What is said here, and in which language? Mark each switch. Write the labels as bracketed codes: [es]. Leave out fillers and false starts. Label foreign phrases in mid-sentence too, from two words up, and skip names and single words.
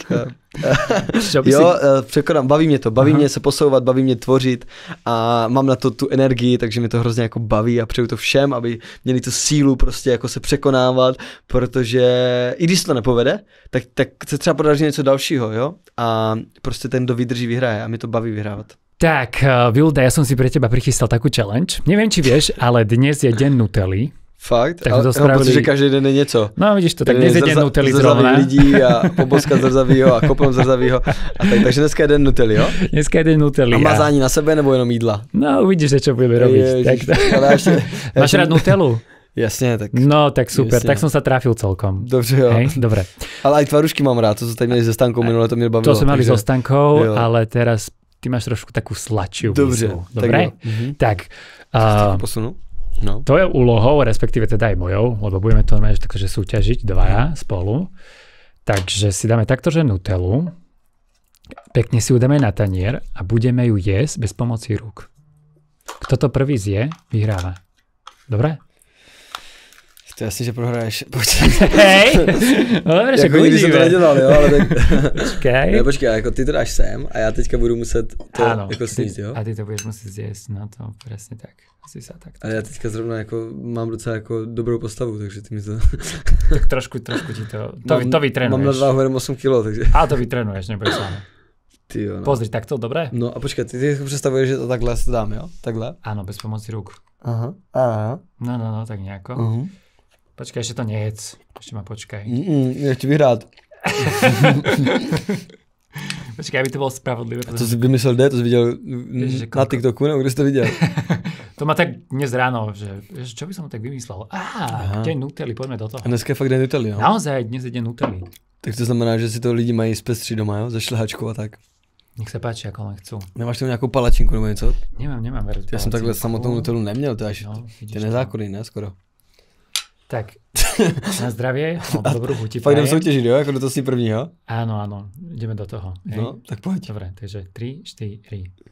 [cs] Překonám, baví mě se posouvat, baví mě tvořit a mám na to tu energii, takže mi to hrozně jako baví a přeju to všem, aby měli tu sílu prostě jako se překonávat, protože i když se to nepovede, tak se třeba podaří něco dalšího, jo? A prostě ten, kdo vydrží, vyhraje a mi to baví vyhrávat. Tak, Vilda, [sk] ja som si pre teba prichystal takú challenge. Neviem, či vieš, ale dnes je deň Nutelly. [cs] Fakt? [sk] Tak to spravili... [cs] protože každý den je něco. [sk] No vidíš to, tak dnes je deň Nutelly zrovna. [cs] lidí a poboska zrzavýho a kopom zrzavýho. Takže dneska je den Nutelly, jo? Dneska je deň Nutelly. A mazání na sebe nebo jenom jídla? [sk] No uvidíš, čo budeme robiť. Máš rád Nutellu? [cs] Jasně, tak. No, tak super, jasně. [sk] Tak som sa trafil celkom. [cs] Dobře, jo. [sk] Hej, dobre. Ale aj tvarušky mám rád, [cs] to sme tady měli se Stankou minule, to mě bavilo. [sk] To sme mali so Stankou, ale teraz ty máš trošku takú sladšiu výzvu. Dobre? Tak. [cs] Posunu? No. [sk] To je úlohou, respektíve teda aj mojou, lebo budeme to normálne takže súťažiť dvaja spolu. Takže si dáme takto, že Nutellu, pekne si ju dáme na tanier a budeme ju jesť bez pomoci rúk. Kto to prvý zje, vyhráva. Dobre? [cs] To je jasný, že prohraješ. [sk] Hej! No dobre, že [cs] nikdy jsem to nedělal, jo, ale tak... Počkej. Ne, počkej, jako ty to dáš sem a já teďka budu muset to jako sníst, jo? [sk] A ty to budeš muset zjesť, no to presne tak. Asi sa tak. [cs] Ale já teďka zrovna jako mám docela jako dobrou postavu, takže ty mi to... [sk] Tak trošku ti to vytrenuješ. [cs] Mám na váhu jenom 8 kg, takže... [sk] A to vytrenuješ, nebudeš sám. [cs] Ty jo, no. [sk] Pozri, takto, dobré? [cs] No a počkej, ty představuješ, že to takhle se dám, jo? Takhle? [sk] Áno, bez pomoci rúk. [cs] Aha. [sk] No, tak nejako. Počkaj, ešte to nejedz. Ešte ma počkaj. [cs] Nechci vyhrát. [sk] Počkej, aby to bolo spravodlivé. [cs] A to si vymyslel kde? To jsi viděl na TikToku, nebo kde jsi to viděl? [sk] To má tak dnes ráno, že čo by som tak vymyslel? Deň Nutelly, poďme do toho. [cs] A dneska je fakt deň Nutelly, no? [sk] Naozaj, dnes je deň Nutelly. [cs] Tak to znamená, že si to lidi mají zpestří doma, jo? Ze šlehačkou a tak. [sk] Nech sa páči, ako len chcú. [cs] Nemáš tam nějakou palačinku nebo něco? [sk] Nemám, veru. [cs] Já jsem takhle samotnou Nutellu neměl, to až ty nezákonný, ne, skoro. [sk] Tak, na zdravie, dobrú chuť. [cs] Fakt jdem soutěžit, jo? Jako do toho si prvního? [sk] Áno, ideme do toho. Hej? [cs] No, tak pojď. [sk] Dobre, takže 3, 4.